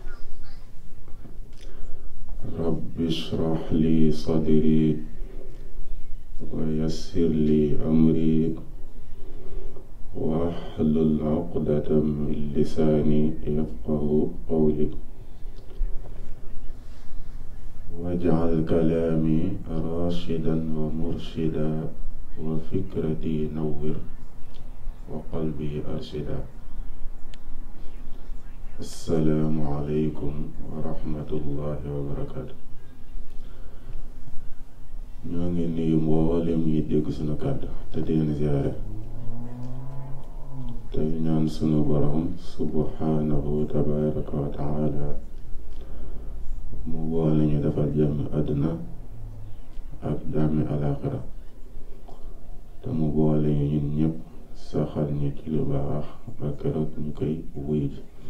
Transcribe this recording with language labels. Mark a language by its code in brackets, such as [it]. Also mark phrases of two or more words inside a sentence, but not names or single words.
[ar] رب اشرح لي صدري ويسر لي أمري واحلل عقدة من لساني يفقه قولي واجعل كلامي راشدا ومرشدا وفكرتي نور وقلبي أرشدا. السلام عليكم ورحمة الله وبركاته. [wo] ñoo ngi nuyu mboolem yi dégg sunu kàddu te di leen ziyaare tey ñaan sunu borom [ar] سبحانه تبارك وتعالى [wo] mu boole ñu defal jàmmi àdduna ak jàmmi alaaxira te mu boole ñu ñun ñëpp saxal ñu ci lu baax ba keroog ñu koy wuy ji.